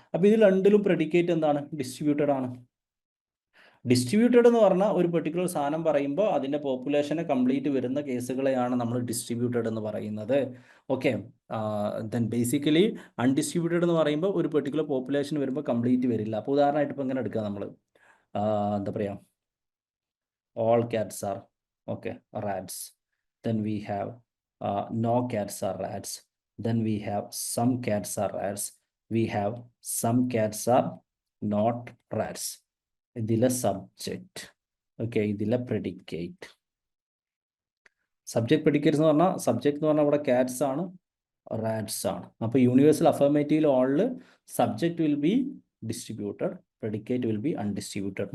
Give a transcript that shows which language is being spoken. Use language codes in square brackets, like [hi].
[ml] അപ്പോൾ ഇതിൽ രണ്ടിലും പ്രെഡിക്കേറ്റ് എന്താണ്? ഡിസ്ട്രിബ്യൂട്ടഡ് ആണ്. ഡിസ്ട്രിബ്യൂട്ടഡ് എന്ന് പറഞ്ഞാൽ ഒരു പെർട്ടിക്കുലർ സാധനം പറയുമ്പോൾ അതിൻ്റെ പോപ്പുലേഷനെ കംപ്ലീറ്റ് വരുന്ന കേസുകളെയാണ് നമ്മൾ ഡിസ്ട്രിബ്യൂട്ടഡ് എന്ന് പറയുന്നത്. ഓക്കെ, ദെൻ ബേസിക്കലി അൺഡിസ്ട്രിബ്യൂട്ടഡ് എന്ന് പറയുമ്പോൾ ഒരു പെർട്ടിക്കുലർ പോപ്പുലേഷൻ വരുമ്പോൾ കംപ്ലീറ്റ് വരില്ല. അപ്പോൾ ഉദാഹരണമായിട്ട് ഇപ്പോൾ എങ്ങനെ എടുക്കുക നമ്മൾ, എന്താ പറയുക, [en] all cats are okay rats, then we have no cats are rats, then we have some cats are rats, we have some cats are not rats. [ml] ഇതിലെ സബ്ജക്റ്റ്, ഓക്കെ, ഇതിലെ പ്രെഡിക്കേറ്റ്. സബ്ജക്ട് പ്രെഡിക്കേറ്റ്സ് എന്ന് പറഞ്ഞാൽ, സബ്ജക്ട് എന്ന് പറഞ്ഞാൽ ഇവിടെ Katz ആണ്, rats ആണ്. [en] അപ്പോൾ universal affirmative ഓളിൽ subject will be distributed, predicate will be undistributed.